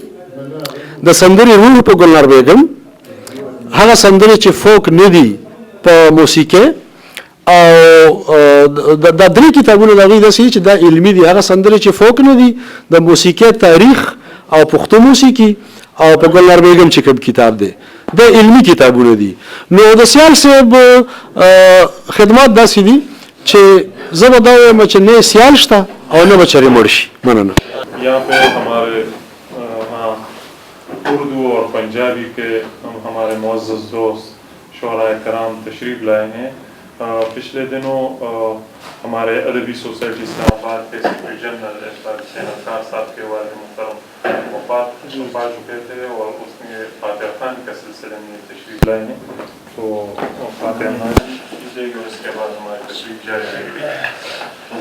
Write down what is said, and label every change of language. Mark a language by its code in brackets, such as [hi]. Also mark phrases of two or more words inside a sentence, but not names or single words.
[ps] د سندرې روح په ګلنار بیګم هغه سندرې چې فوک نه دي په موسیقۍ او دا درې کتابونه د هغوی داسې چې دا علمي دي هغه سندرې چې فوک نه دي د موسیقۍ تاریخ او پښتو موسیقي او په ګلنار بیګم چې کوم کتاب دی د علمي کتابونه دي نو د سیال صاحب خدمات داسې دي چې زه به دا وایم چې نه سیال شته او نه به چرې مړ شي مننه [ur] یہاں پہ ہمارے اردو اور پنجابی کے ہمارے معزز دوست شعرائے کرام تشریف لائے ہیں پچھلے دنوں ہمارے ادبی سوسائٹی اسلام آباد کے [en] secretary general [ur] حسین اختر صاحب کے والد محترم وفات پا چکے تھے اور اس میں فاتحہ خان کے سلسلے میں تشریف لائے ہیں تو فاتحہ خان کیجئے گا اور اس کے بعد ہماری تشریف جاری رہے گی